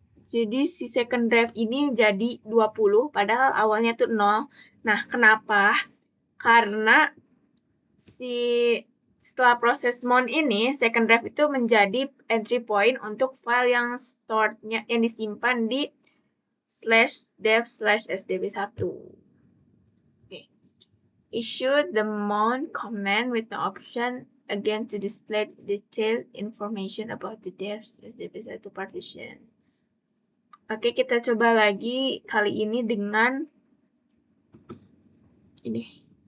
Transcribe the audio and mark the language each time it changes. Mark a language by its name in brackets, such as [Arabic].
[Indonesian] Jadi si second drive ini jadi 20, padahal awalnya tuh 0. Nah, kenapa? Karena setelah proses mount ini, second drive itu menjadi entry point untuk file yang stored-nya yang disimpan di /dev/sdb1. [English] Okay. Issue the mount command with no option again to display detailed information about the dev/sdb1 partition. [Indonesian] Oke, kita coba lagi kali ini dengan ini.